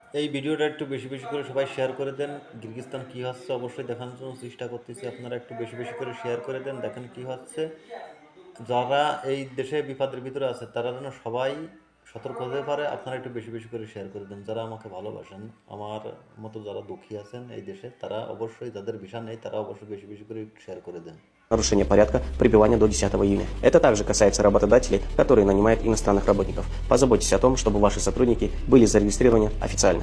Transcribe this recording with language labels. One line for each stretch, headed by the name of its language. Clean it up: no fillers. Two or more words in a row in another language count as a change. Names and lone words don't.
Bangla: এই ভিডিওটা একটু বেশি বেশি করে সবাই শেয়ার করে দেন। কিরগিজস্তান কী হচ্ছে অবশ্যই দেখানোর জন্য চেষ্টা করতেছি, আপনারা একটু বেশি বেশি করে শেয়ার করে দেন, দেখেন কী হচ্ছে। যারা এই দেশে বিপদের ভিতরে আছে তারা যেন সবাই সতর্ক হতে পারে, আপনারা একটু বেশি বেশি করে শেয়ার করে দেন। যারা আমাকে ভালোবাসেন, আমার মতো যারা দুঃখী আছেন এই দেশে, তারা অবশ্যই, যাদের ভিসা নেই তারা অবশ্যই বেশি বেশি করে শেয়ার করে দেন।
Russian: Нарушение порядка пребывания до 10 июня. Это также касается работодателей, которые нанимают иностранных работников. Позаботьтесь о том, чтобы ваши сотрудники были зарегистрированы официально.